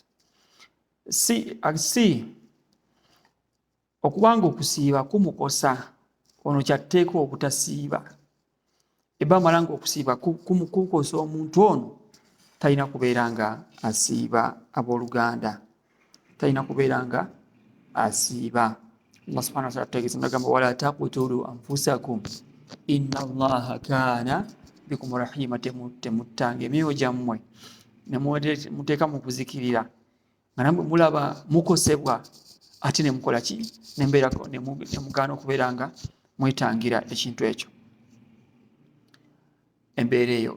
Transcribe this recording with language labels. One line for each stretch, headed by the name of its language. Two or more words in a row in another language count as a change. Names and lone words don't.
Ganda: si okubanga okusiiba kumukosa ono kyatteeka obutasiiba ebamala nga okusiiba kukosa omuntu ono talina kubeera nga asiiba abooluganda talina kubeera nga asiiba. Allah
Arabic: سبحانه وتعالى
Ganda: ategeeza nagamba
Arabic: ولا تقتلوا أنفسكم إن الله كان بكم رحيما
Ganda: temuttange emyoyo gyammwe nemuteeka mu kuzikirira nga namwe mulaba mukosebwa ate nemukola ki nemugaana okubeera nga mwetangira ekintu ekyo. Embeera eyo.